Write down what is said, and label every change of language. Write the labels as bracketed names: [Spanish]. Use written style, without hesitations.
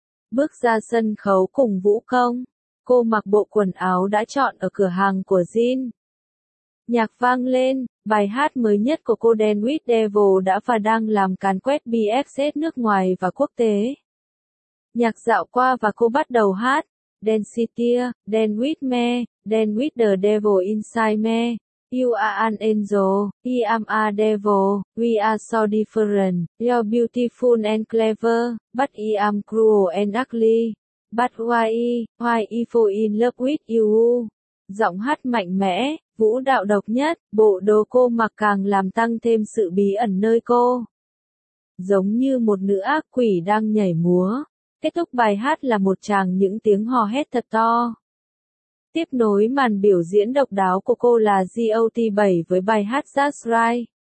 [Vietnamese] Bước ra sân khấu cùng vũ công, cô mặc bộ quần áo đã chọn ở cửa hàng của Jin. Nhạc vang lên, bài hát mới nhất của cô Dance with Devil đã và đang làm càn quét BFZ nước ngoài và quốc tế. Nhạc dạo qua và cô bắt đầu hát. [English] Dance here, dance with me, dance with the devil inside me. You are an angel, I am a devil, we are so different. You're beautiful and clever, but I am cruel and ugly. But why I fall in love with you? [Vietnamese] Giọng hát mạnh mẽ, vũ đạo độc nhất, bộ đồ cô mặc càng làm tăng thêm sự bí ẩn nơi cô. Giống như một nữ ác quỷ đang nhảy múa. Kết thúc bài hát là một tràng những tiếng hò hét thật to. Tiếp nối màn biểu diễn độc đáo của cô là GOT7 với bài hát That's Right.